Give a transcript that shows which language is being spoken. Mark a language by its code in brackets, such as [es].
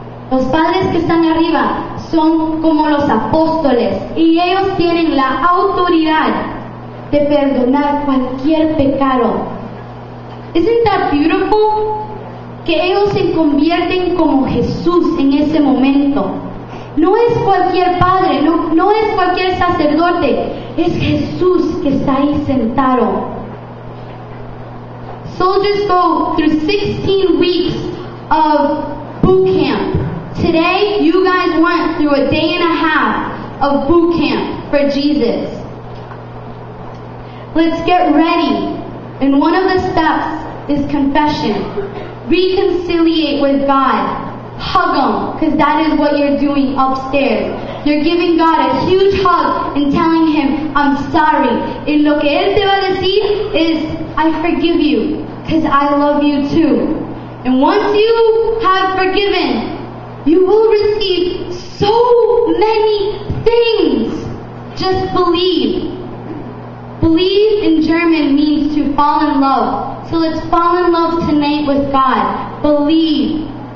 [es] Los padres que están arriba son como los apóstoles y ellos tienen la autoridad de perdonar cualquier pecado. [en] Isn't that beautiful? [es] Que ellos se convierten como Jesús en ese momento. No es cualquier padre, no es cualquier sacerdote, es Jesús que está ahí sentado. [en] Soldiers go through 16 weeks of boot camp. Today, you guys went through a day and a half of boot camp for Jesus. Let's get ready. And one of the steps is confession. Reconciliate with God. Hug Him, because that is what you're doing upstairs. You're giving God a huge hug and telling Him, I'm sorry. [es] Y lo que Él te va a decir [en] is, I forgive you, because I love you too. And once you have forgiven, you will receive so many things. Just believe. Believe in German means to fall in love. So let's fall in love tonight with God. Believe.